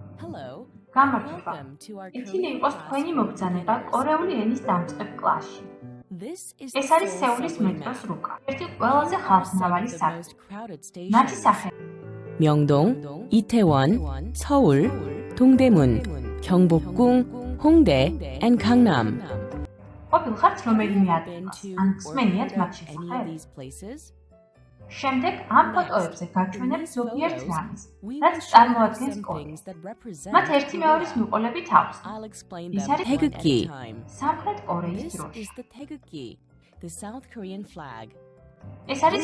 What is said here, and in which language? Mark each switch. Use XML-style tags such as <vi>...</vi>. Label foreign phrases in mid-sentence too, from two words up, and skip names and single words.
<ka>გამარჯობა. ეთილი იყოს თქვენი მობრძანება კორეული ენის დამწყებ კლასში. ეს არის სეულის მეტროს რუკა. ერთი ყველაზე ხალხმრავალი სადგური. მათი სახე</ka> <ko>명동, 이태원, 서울, 동대문, 경복궁, 홍대, and 강남.</ko> <ka>ყოფილ ხართ რომელიმე ადგილას, ან ხსმენიათ მათ შესახებ? შემდეგ ამ ფოტოებზე გაჩვენებთ ზოგიერთ რამეს, რაც წარმოადგენს კორეას. მათ ერთი მეორის მიყოლებით აქვს. ის არის</ka> <ko>태극기.</ko> <ka>სამხრეთ კორეის დროშა. ეს არის</ka>